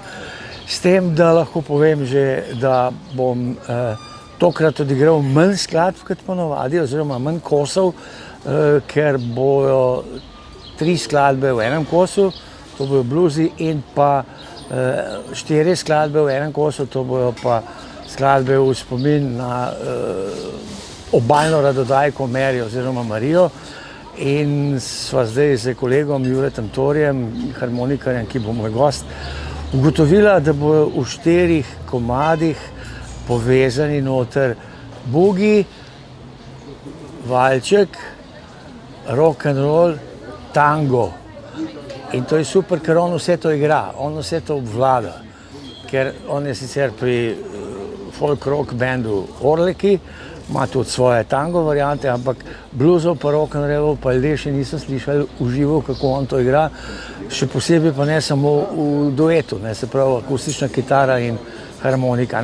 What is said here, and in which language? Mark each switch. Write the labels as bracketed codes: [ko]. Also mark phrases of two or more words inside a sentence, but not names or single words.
[sl] S tem, da lahko povem že, da bom tokrat odigral manj skladb kot ponavadi, oziroma manj kosov, ker bojo 3 skladbe v enem kosu, to bojo bluzi, in pa 4 skladbe v enem kosu, to bojo pa skladbe v spomin na obalno radodajko Meri oziroma Marijo. In sva zdaj z kolegom Juretom Torjem, harmonikarjem, ki bo moj gost, ugotovila, da bojo v 4 komadih povezani noter bugi, valček, [en] rock and roll, tango. [sl] In to je super, ker on vse to igra, on vse to obvlada. Ker on je sicer pri [en] folk rock [sl] bandu Orleki, ima tudi svoje tango variante, ampak bluesov pa rock and rollov pa ljudje še niso slišali v živo, kako on to igra. Še posebej pa ne samo v duetu, se pravi akustična kitara in harmonika.